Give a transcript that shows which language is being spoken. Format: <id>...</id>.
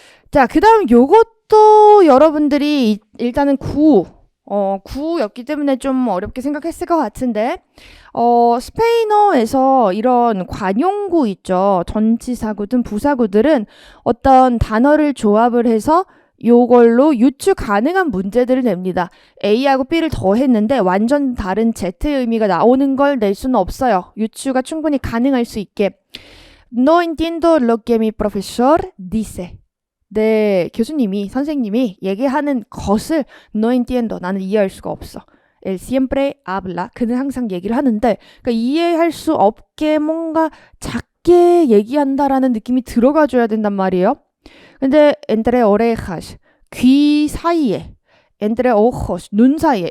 <ko>자, 그 다음 요것도 여러분들이 일단은 구였기 때문에 좀 어렵게 생각했을 것 같은데 스페인어에서 이런 관용구 있죠. 전치사구든 부사구들은 어떤 단어를 조합을 해서 요걸로 유추 가능한 문제들을 냅니다. A하고 B를 더했는데 완전 다른 Z의 의미가 나오는 걸 낼 수는 없어요. 유추가 충분히 가능할 수 있게.</ko> <es>No entiendo lo que mi profesor dice.</es> <ko>네, 교수님이, 선생님이 얘기하는 것을</ko> <es>no entiendo,</es> <ko>나는 이해할 수가 없어.</ko> <es>Él siempre habla.</es> <ko>그는 항상 얘기를 하는데 그러니까 이해할 수 없게 뭔가 작게 얘기한다라는 느낌이 들어가줘야 된단 말이에요. 근데</ko> <es>entre orejas,</es> <ko>귀 사이에,</ko> <es>entre ojos,</es> <ko>눈 사이에.</ko>